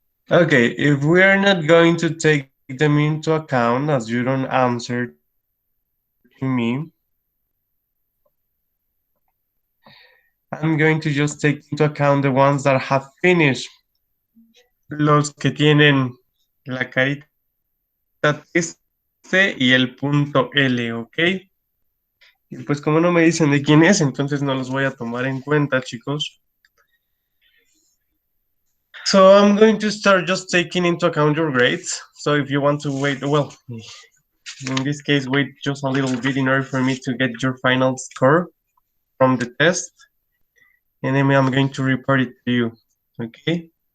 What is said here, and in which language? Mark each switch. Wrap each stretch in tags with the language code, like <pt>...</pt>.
<en>Okay, if we are not going to take them into account, as you don't answer to me, I'm going to just take into account the ones that have finished.</en> <es>Los que tienen la carita triste y el punto L, ¿ok? Y pues como no me dicen de quién es, entonces no los voy a tomar en cuenta, chicos.</es> <en>So I'm going to start just taking into account your grades. So if you want to wait, well, in this case, wait just a little bit in order for me to get your final score from the test. And then I'm going to report it to you, okay?</en>